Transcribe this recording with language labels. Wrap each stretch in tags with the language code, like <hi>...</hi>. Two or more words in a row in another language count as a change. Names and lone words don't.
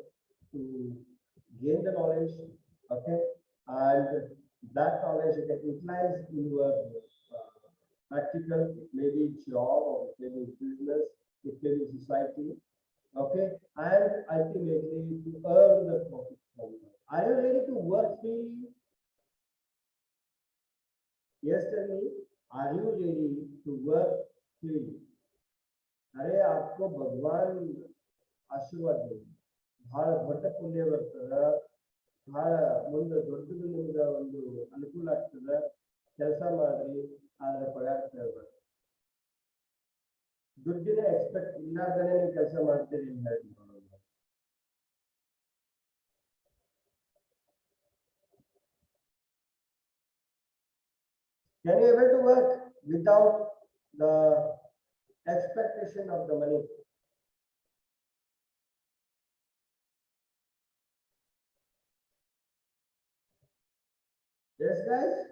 <en>To gain the knowledge, okay, and that knowledge you can utilize in your practical, it may be job or it may be business, it may be society, okay, and ultimately to earn the profit from it. Are you ready to work freely? Yes, tell me. Are you ready to work freely?</en> <hi>अरे आपको भगवान आशीर्वाद दे</hi> <kn>ಬಹಳ ದೊಡ್ಡ ಪುಣ್ಯ ಬರ್ತದ ಬಹಳ ಮುಂದೆ ದೊಡ್ಡದು ನಿಮ್ಗೆ ಒಂದು ಅನುಕೂಲ ಆಗ್ತದ ಕೆಲಸ ಮಾಡ್ರಿ ಆದ್ರೆ ಪಗಾರ ಕೇಳ್ಬೇಡಿ ದುಡ್ಡಿನ ಎಕ್ಸ್ಪೆಕ್ಟ್ ಇಲ್ಲಾರ್ದೇನೆ ನೀವು ಕೆಲಸ ಮಾಡ್ತೀರಿ ಅಂತ ಹೇಳಿ</kn> <en>Can you able to work without the expectation of the money? Yes, guys.</en>